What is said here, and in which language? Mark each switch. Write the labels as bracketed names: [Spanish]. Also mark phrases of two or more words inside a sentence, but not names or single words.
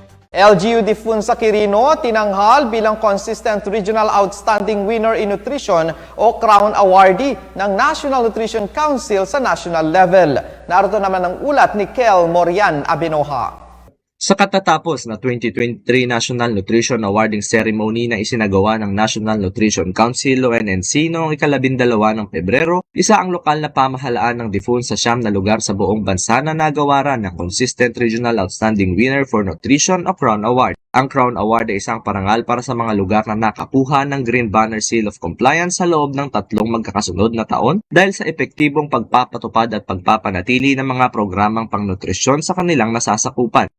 [Filipino] LGU Difunza Quirino tinanghal bilang Consistent Regional Outstanding Winner in Nutrition o Crown Awardee ng National Nutrition Council sa [English] national level. [Filipino] Narito naman ang ulat ni Kel Morian Abinoha. Sa katatapos na 2023 National Nutrition Awarding Ceremony na isinagawa ng National Nutrition Council o NNC noong ika-12 ng Pebrero, isa ang lokal na pamahalaan ng Difun sa 9 na lugar sa buong bansa na nagawaran ng Consistent Regional Outstanding Winner for Nutrition o Crown Award. Ang Crown Award ay isang parangal para sa mga lugar na nakakuha ng Green Banner Seal of Compliance sa loob ng 3 magkakasunod na taon dahil sa epektibong pagpapatupad at pagpapanatili ng mga programang pangnutrisyon sa kanilang nasasakupan.